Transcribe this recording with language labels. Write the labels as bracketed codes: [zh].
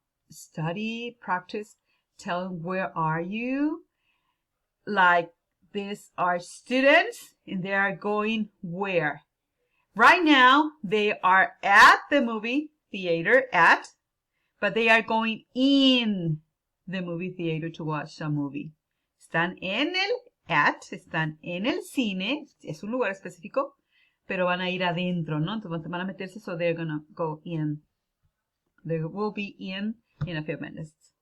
[en] Study, practice, tell them where are you. Like these are students and they are going where? Right now they are at the movie theater but they are going in the movie theater to watch a movie. [es] Están están en el cine, es un lugar específico, pero van a ir adentro, ¿no? Entonces van a meterse, [en] so they're gonna go in. They will be in a few minutes.